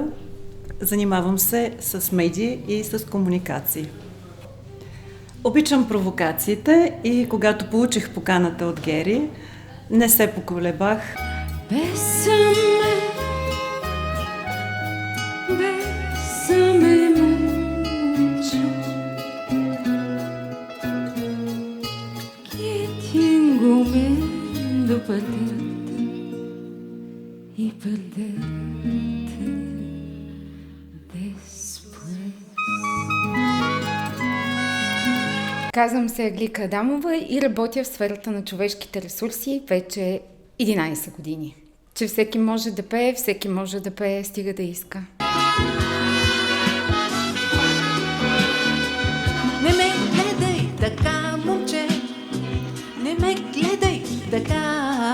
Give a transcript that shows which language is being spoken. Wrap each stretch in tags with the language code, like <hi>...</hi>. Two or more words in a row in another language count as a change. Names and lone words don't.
<bg>Занимавам се с медии и с комуникации. Обичам провокациите и когато получих поканата от Гери, не се поколебах.</bg> <es>Bésame mucho, que tengo miedo perderte y perderte después.</es> <bg>Казвам се Аглика Адамова и работя в сферата на човешките ресурси вече 11 години. Че всеки може да пее, всеки може да пее, стига да иска. Не ме гледай така, момче, не ме гледай така.</bg>